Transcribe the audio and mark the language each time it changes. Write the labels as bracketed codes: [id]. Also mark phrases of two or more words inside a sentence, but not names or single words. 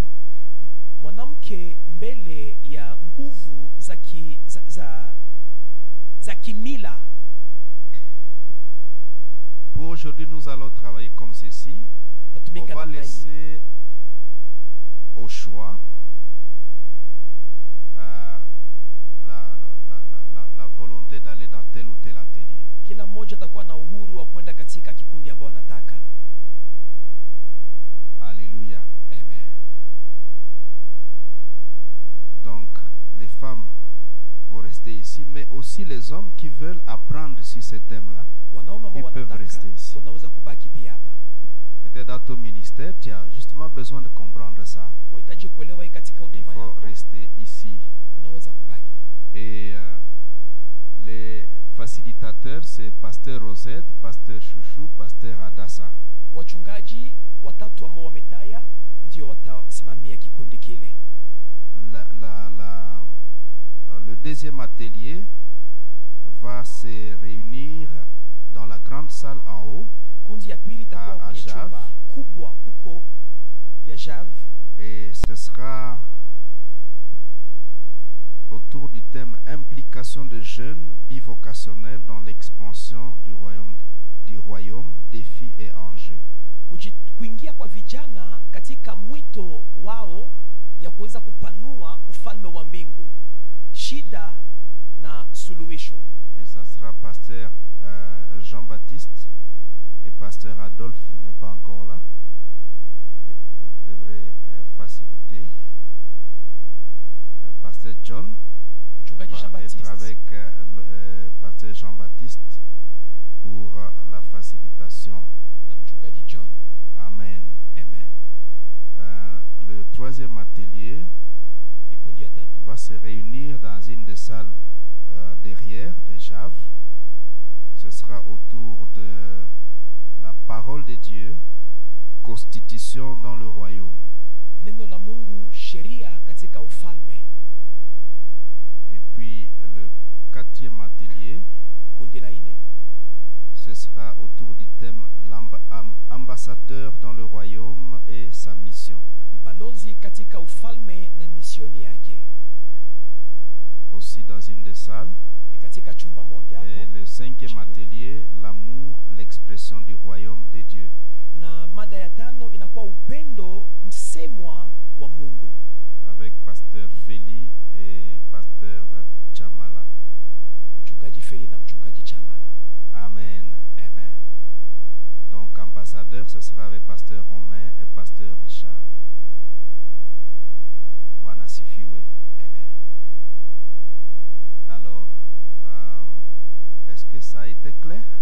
[sw] mwanamke mbele ya nguvu za kimila. [fr] Pour aujourd'hui, nous allons travailler comme ceci. On [sw] Tatumika [fr] va [sw] namna hii. [fr] laisser au choix la volonté d'aller dans tel ou tel atelier. [sw] Kila mmoja atakuwa na uhuru wa kwenda katika kikundi ambao anataka. [fr] Alléluia. [sw] Amen. [fr] Donc, les femmes vont rester ici, mais aussi les hommes qui veulent apprendre sur ce thème-là. [sw] Wanaume ambao [fr] Ils peuvent [sw] wanataka [fr] rester ici. [sw] wanaweza kubaki pia hapa. [fr] Peut-être dans ton ministère, tu as justement besoin de comprendre ça. [sw] Wahitaji kuelewa hii katika [fr] Il [sw] huduma [fr] faut [sw] yako. [fr] rester ici. [sw] Unaweza kubaki. [fr] Et les facilitateurs, c'est Pasteur Rosette, Pasteur Chouchou, Pasteur Adassa. [sw] Wachungaji watatu ambao wametaya ndio watasimamia kikundi kile. [fr] Le deuxième atelier va se réunir dans la grande salle en haut. [sw] Kundi ya pili itakuwa [fr] À [sw] kwenye [fr] Jav. [sw] chumba kubwa huko ya Jav, [fr] Et ce sera autour du thème implication des jeunes bivocationnels dans l'expansion du royaume du royaume, défis et enjeux. [sw] Kuingia kwa vijana katika mwito wao ya kuweza kupanua ufalme wa mbingu, shida na suluhisho. [fr] Et ça sera pasteur Jean-Baptiste et pasteur Adolphe n'est pas encore là. Devrait faciliter. Pasteur John [sw] Mchungaji [fr] va [sw] Jean-Baptiste [fr] être avec pasteur Jean-Baptiste pour la facilitation. [sw] na mchungaji John. [fr] Amen. [sw] Amen. [fr] Le troisième atelier [sw] Ikundi ya tatu [fr] va se réunir dans une des salles derrière de Jave. Ce sera autour de la parole de Dieu, constitution dans le royaume. [sw] neno la Mungu, sheria katika ufalme. [fr] Et puis le quatrième atelier, [sw] Kundi la nne [fr] ce sera autour du thème ambassadeur dans le royaume et sa mission. [sw] balozi katika ufalme na misioni yake. [fr] Aussi dans une des salles. [sw] Ni katika chumba moja [fr] Et [sw] hapo. [fr] le cinquième atelier, l'amour, l'expression du royaume de Dieu. [sw] Na mada ya tano inakuwa upendo msemwa wa Mungu, [fr] Avec pasteur Feli et pasteur Chamala. [sw] mchungaji Feli na mchungaji Chamala. [fr] Amen. [sw] Amen. [fr] Donc ambassadeur, ce sera avec pasteur Romain et pasteur Richard. [sw] Bwana sifiwe. Amen. [fr] Alors, est-ce que ça a été clair?